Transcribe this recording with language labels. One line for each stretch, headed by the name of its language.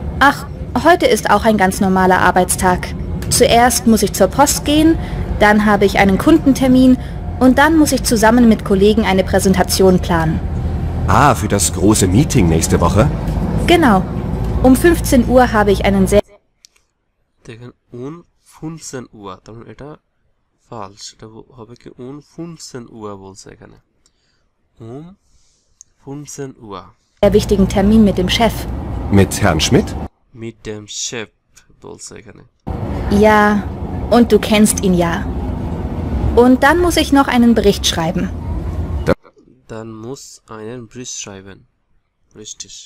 German: Ach, heute ist auch ein ganz normaler Arbeitstag. Zuerst muss ich zur Post gehen, dann habe ich einen Kundentermin und dann muss ich zusammen mit Kollegen eine Präsentation planen. Ah, für das große Meeting nächste Woche? Genau. Um 15 Uhr habe ich einen sehr...
Bangla: দেখেন 15 Uhr, তার মানে এটা ফালস, এটা হবে কি 15 Uhr বলছে এখানে, 15 Uhr
German: wichtigen Termin mit dem Chef. Mit Herrn Schmidt? mit dem Chef
Bangla: বলছে এখানে।
German: Ja, und du kennst ihn ja. Und dann muss ich noch einen Bericht schreiben. Dann muss einen Bericht schreiben, richtig।